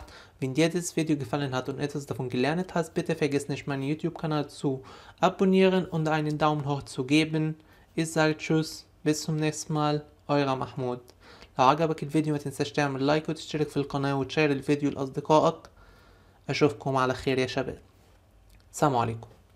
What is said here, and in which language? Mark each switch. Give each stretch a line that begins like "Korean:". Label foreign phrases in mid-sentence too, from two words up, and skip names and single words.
German: Wenn dir dieses Video gefallen hat und etwas davon gelernt hast, bitte vergiss nicht, meinen YouTube-Kanal zu abonnieren und einen Daumen hoch zu geben. Ich sage Tschüss, bis zum nächsten Mal, euer Mahmoud.
Arabic: لو عجبك الفيديو ما تنساش تعمل لايك وتشترك في القناة وتشير الفيديو لأصدقائك. أشوفكم على خير يا شباب، السلام عليكم.